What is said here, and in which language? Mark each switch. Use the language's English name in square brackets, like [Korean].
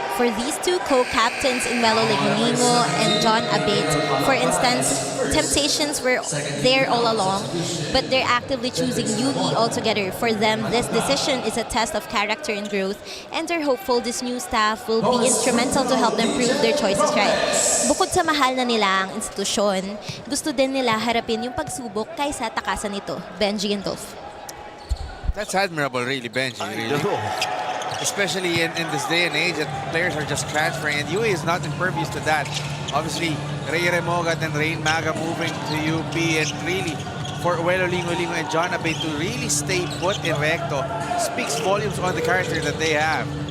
[English] For these two co-captains in Melo Leguningo and John Abate, for instance, temptations were there all along, but they're actively choosing UE altogether. For them, this decision is a test of character and growth, and they're hopeful this new staff will be instrumental to help them prove their choices right. [Filipino] Bukod sa mahal na nila ang institusyon, gusto din nila harapin yung pagsubok kaysa takasan ito. [English] Benji and Dolph. That's admirable, really, Benji. Really. Especially in this day and age that players are just transferring, and UE is not impervious to that. Obviously, Ray Remogat and Rain Maga moving to UP, and really, for Uelo Lingo and John Abate to really stay put in Recto speaks volumes on the character that they have.